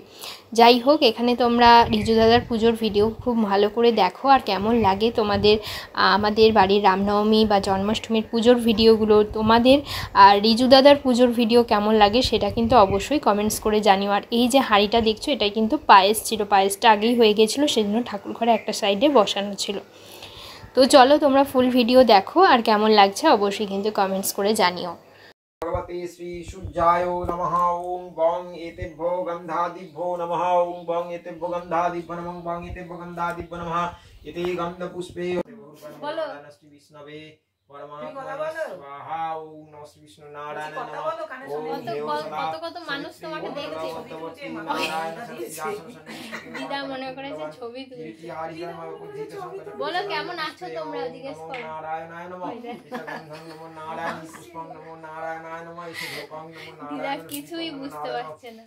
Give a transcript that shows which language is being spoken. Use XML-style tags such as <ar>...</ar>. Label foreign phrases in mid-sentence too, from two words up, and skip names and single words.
<bn>যাই হোক এখানে তোমরা রিজু দাদার পুজোর ভিডিও খুব ভালো করে দেখো আর কেমন লাগে তোমাদের আমাদের বাড়ির রামনবমী বা জন্মাষ্টমীর পুজোর ভিডিওগুলো তোমাদের আর রিজু দাদার পুজোর ভিডিও কেমন লাগে সেটা কিন্তু অবশ্যই কমেন্টস করে জানিও। আর এই যে হাঁড়িটা দেখছো এটাই কিন্তু পায়েস ছিল পায়েসটা আগেই হয়ে গেছিলো সেজন্য ঠাকুর ঘরে একটা সাইডে বসানো ছিল। তো চলো তোমরা ফুল ভিডিও দেখো আর কেমন লাগছে অবশ্যই কিন্তু কমেন্টস করে জানিও।</bn> <sa>भगवते श्री सूर्याय नमः ओं बं एतेभ्यो गन्धादिभ्यो नमः ओं बं एतेभ्यो गन्धादिभ्यो नमः बं एतेभ्यो गन्धादिभ्यो नमः इति गन्धपुष्पे बोलो श्री विष्णवे परमात्मने स्वाहा ओं नमः श्री विष्णु नारायण नमः ओं देव सदा</sa> <bn>কত মানুষ তোমাকে দেখছে দিদা মনে করেছে ছবি তুলছি বলো কেমন আছো তোমরা জিজ্ঞেস করো</bn> <sa>নারায়ণায় নমঃ নমো নারায়ণ পুষ্পং নমো নারায়ণায় নমঃ ইসুপং নমো</sa> <bn>দিদা কিছুই বুঝতে পারছে না</bn>